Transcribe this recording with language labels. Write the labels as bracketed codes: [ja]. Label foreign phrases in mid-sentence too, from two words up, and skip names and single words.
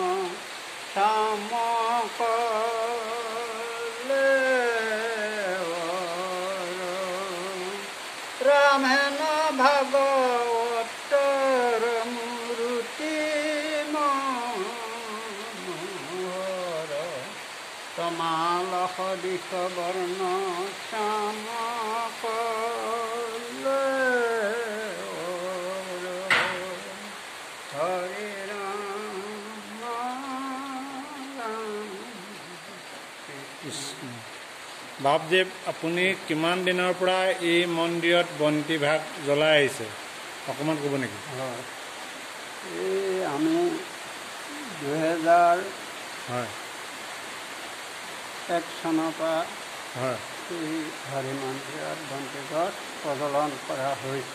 [as] শ্যামক ৰাম হেন ভাগৱতৰ মূৰ্তি মনোহৰ তমালক দিশ বৰ্ণ শ্যামক হৰে বাপদেৱ আপুনি কিমান দিনৰ পৰা এই মন্দিৰত বন্তি ভাগ জ্বলাই আহিছে অকণমান ক'ব নেকি এই আমি 2001 চনৰ পৰা এই হৰি মন্দিৰত বন্তি গছ প্ৰজ্বলন কৰা হৈছে